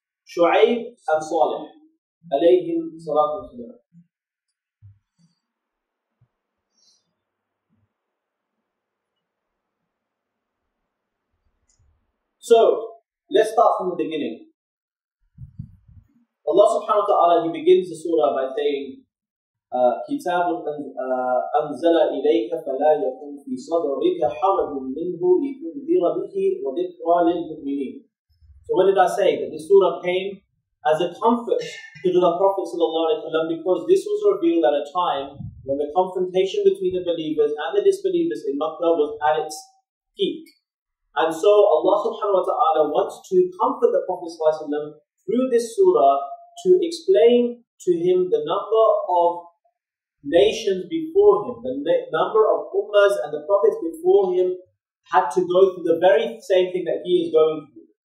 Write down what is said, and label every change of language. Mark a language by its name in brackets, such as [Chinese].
[English] Shu'aib and Salih, alayhim salatu wasalam. So, let's start from the beginning. Allah subhanahu wa ta'ala, He begins the surah by saying, [Arabic] كتاب أنزل إليك فلا يكن في صدرك حرج منه لتنذر به وذكرى للمؤمنين. [English] So what did I say? That this surah came as a comfort to the Prophet ﷺ, because this was revealed at a time when the confrontation between the believers and the disbelievers in Makkah was at its peak. And so Allah subhanahu wa ta'ala wants to comfort the Prophet ﷺ through this surah to explain to him the number of nations before him, the number of ummahs and the prophets before him had to go through the very same thing that he is going through.